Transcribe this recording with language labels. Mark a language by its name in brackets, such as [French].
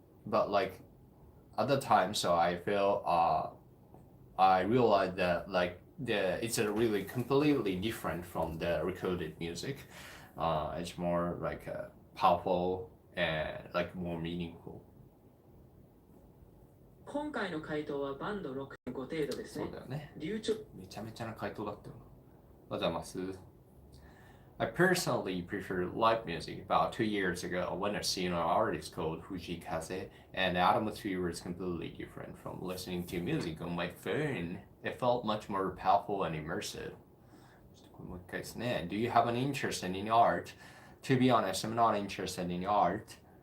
[English] But like at the time, so I feel I realized that like it's a really completely different from the recorded music. It's more like powerful and like more meaningful. [Japanese] 今回の回答はバンド 6.5 程度ですね。そうだよね。流暢めちゃめちゃな回答だったよな。おはようございます。 [English] I personally prefer live music. About 2 years ago, I went to see an artist called Fujikaze, and the atmosphere was completely different from listening to music on my phone. It felt much more powerful and immersive. [Japanese] もう一回ですね。 [English] Do you have an interest in art? To be honest, I'm not interested in art.